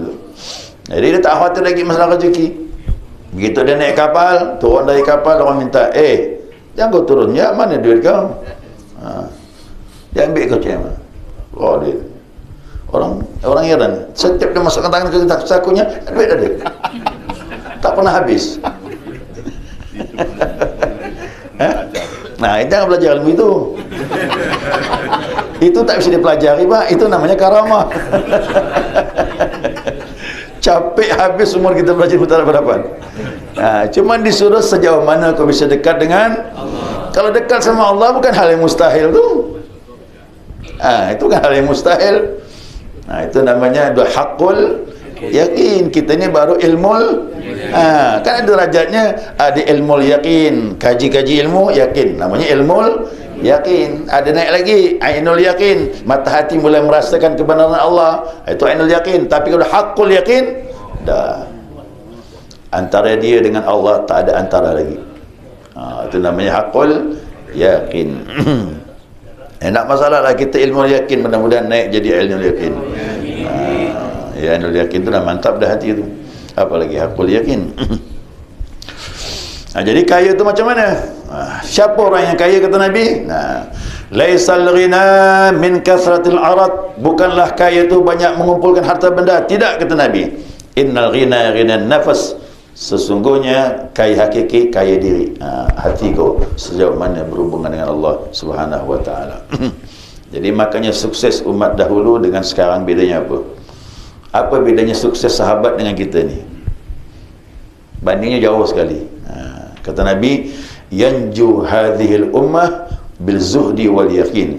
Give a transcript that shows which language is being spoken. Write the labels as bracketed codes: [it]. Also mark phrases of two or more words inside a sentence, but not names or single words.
[ms] Jadi dia tak khawatir lagi masalah rezeki. Begitu dia naik kapal, turun dari kapal, orang minta, jangan kau turun, ya mana duit kau? Dia ambil kau macam mana? Dia orang heran, setiap dia masukkan tangan ke sakunya, duit ada, tak pernah habis. Nah, jangan belajar ilmu itu. Itu tak bisa dipelajari, Pak. Itu namanya karamah. Capek habis umur kita belajar tak berapa. Cuman disuruh sejauh mana kau bisa dekat dengan Allah. Kalau dekat sama Allah bukan hal yang mustahil tu. Itu kan hal yang mustahil. Itu namanya haqqul yakin. Kita ni baru ilmul kan ada derajatnya. Ada ilmul yakin, kaji-kaji ilmu yakin, namanya ilmul yakin. Ada naik lagi ainul yakin, mata hati mulai merasakan kebenaran Allah, itu ainul yakin. Tapi kalau haqqul yakin, dah antara dia dengan Allah tak ada antara lagi. Itu namanya haqqul yakin. Tak masalah lah kita ilmu yakin, mudah-mudahan naik jadi ilmu yakin. Ilmu yakin tu dah mantap dah hati tu, apalagi haqqul yakin. Jadi kaya tu macam mana? Siapa orang yang kaya, kata Nabi? [ar] ليس الغنى من كثرة العرض, [ms] bukanlah kaya tu banyak mengumpulkan harta benda, tidak, kata Nabi. [ar] إن الغنى غنى النفس, [ms] sesungguhnya kaya hakiki kaya diri, hati kau sejauh mana berhubungan dengan Allah [ar] سبحانه وتعالى. [ms] Jadi makanya sukses umat dahulu dengan sekarang bedanya apa? Apa bedanya sukses sahabat dengan kita ni? Bandingnya jauh sekali. Kata Nabi, [ar] ينجو هذه الأمة بالزهد واليقين.